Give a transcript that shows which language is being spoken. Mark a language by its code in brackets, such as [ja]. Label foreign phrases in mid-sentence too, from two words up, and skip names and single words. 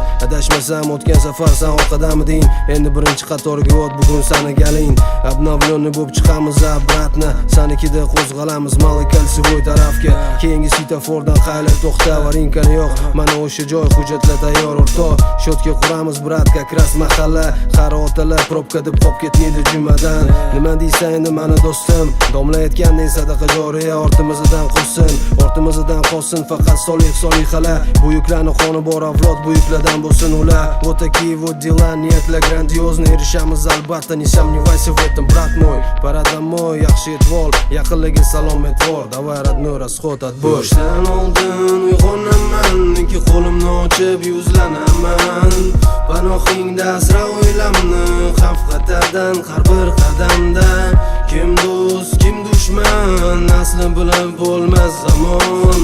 [uz] Adashmasam o'tgan safar sen orqadamiding, endi birinchi qatorga o't, bugun seni galing. Обновленный bo'lib chiqamiz обратно, senikida qo'zg'alamiz Malakal Sivoy tarafga. Keyingi svetofordan qaylar to'xta, varinkani yo'q, mana o'sha joy, hujjatlar tayyor o'rtoq. Shotka quramiz brat, [ru] как раз mahalla. [uz] Qari otalar probka deb qolib ketmaydi jumadan. Nima deysan endi mani do'stim? Domla aytgandek sadaqa joriya ortimizdan qolsin, ortimizdan qolsin faqat solihalar. Buyuklarning qoni bor avlod, buyuklardan bo'lsin ular. [ru] Вот такие вот дела, [uz] niyatlar grandiozno, erishamiz albatta, [ru] не сомневайся в этом, брат мой. Пора домой, [uz] yaxshi etvol, yaqinlarga salom etvor. [ru] Давай родной расход отбой. [uz] Yoshdan oldin uyg'onaman, ikki qo'limni ochib yuzlanaman. Panohingda asra o'ylamni, xavf xatardan har bir qadamda. Kim do'st, kim dushman, asli bilib bo'lmas zamon.